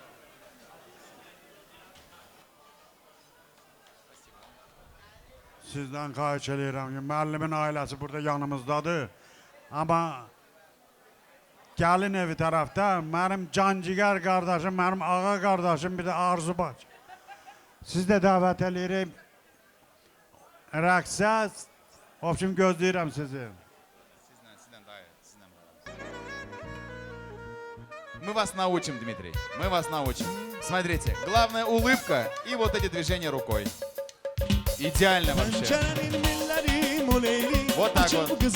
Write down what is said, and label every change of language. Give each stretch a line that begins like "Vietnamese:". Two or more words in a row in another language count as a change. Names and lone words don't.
Azerbaijani: Sizden xahiş edirəm ki, müəllimin ailəsi burada yanımızdadır. Amma gəlin evi tərəfdə mənim cancigər qardaşım, mənim ağa qardaşım, bir də Arzu bacı. Siz də dəvət edirik. Rəqsə, общем, gözləyirəm sizi.
Russian: Мы вас научим, Дмитрий. Мы вас научим. Смотрите, главная улыбка и вот эти движения рукой. Идеально вообще. Вот так вот.